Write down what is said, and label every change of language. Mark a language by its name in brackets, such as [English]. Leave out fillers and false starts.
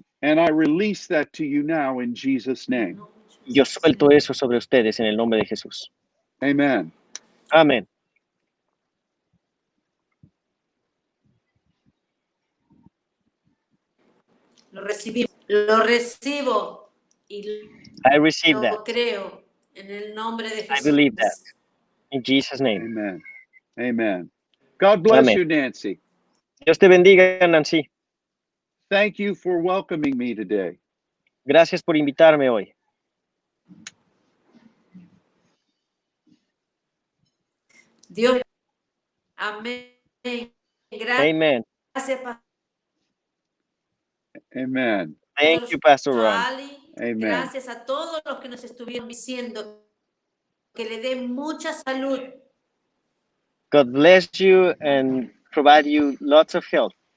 [English] And I release that to you now in Jesus' name. [Spanish] Y yo suelto eso sobre ustedes en el nombre de Jesús. [English] Amen. [Spanish] Amén. Lo recibo y [English] I receive that. [Spanish] lo creo en el nombre de [English] I believe that. [Spanish] Jesús. [English] In Jesus' name. Amen. Amen. God bless Amen. you, Nancy. [Spanish] Dios te bendiga, Nancy. [English] Thank you for welcoming me today. [Spanish] Gracias por invitarme hoy. Dios. Amén. [English] Amen. [Spanish] Gracias, Pastor [English] Amen. Thank you, Pastor Ron. Ali. Amen. [Spanish] Gracias a todos los que nos estuvieron diciendo que le dé mucha salud. [English] God bless you and provide you lots of health.